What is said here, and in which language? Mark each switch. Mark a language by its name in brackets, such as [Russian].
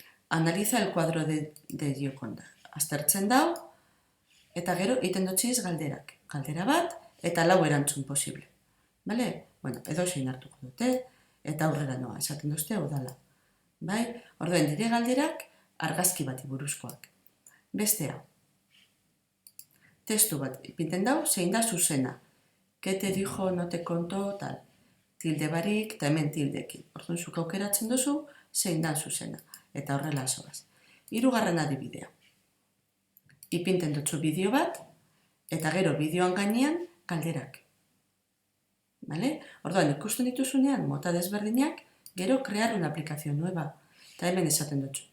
[Spanish] Analiza el cuadro de Gioconda. [Basque] Aztertzen dau, eta gero egiten dutxiz galderak. Galdera bat, eta 4 erantzun posible. Edo zein hartuko dute, eta aurrera noa, esaten duzte hau dala. Orduen, dire galderak argazki bati buruzkoak. Bestea. Testu bat ipinten dau, zein da zuzena. [Spanish] Que te dijo, no te contó, tal. [Basque] Tilde barik, eta hemen tildekin. Orduan, zuk aukeratzen duzu, zein da zuzena. Eta horrela zoaz. 3. adibidea. Ipinten dutzu bideo bat, eta gero bideoan gainean galderak. Orduan, ikusten dituzunean, mota desberdinak, gero [Spanish] crear una aplicación nueva. [Basque] Eta hemen esaten dutzu.